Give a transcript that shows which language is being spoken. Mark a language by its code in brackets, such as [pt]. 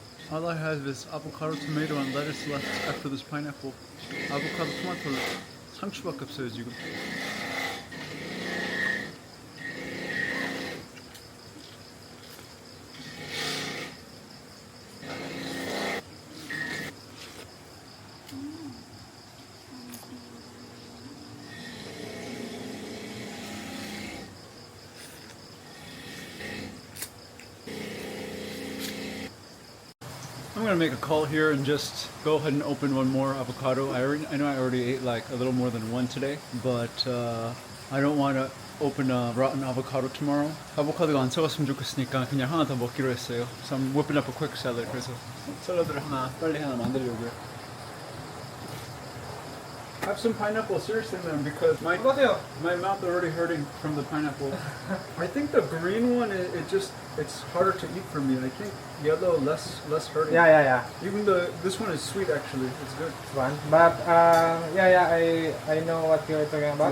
[en] All I have is avocado, tomato, and lettuce left after this pineapple. [ko] 아보카도, 토마토, 상추밖에 없어요 지금. [en] I'm gonna make a call here and just go ahead and open one more avocado. I know I already ate like a little more than one today, but I don't want to open a rotten avocado tomorrow. [ko] 아보카도가 안 썩었으면 좋겠으니까 그냥 하나 더 먹기로 했어요. [en] So I'm whipping up a quick salad. [ko] 그래서 샐러드를 빨리 하나 만들려고요. [en] Have some pineapple seriously then, because my mouth already hurting from the pineapple. I think the green one it's harder to eat for me. I think yellow less hurting. Yeah. Even though this one is sweet actually, it's good. One. But I know what you're talking about.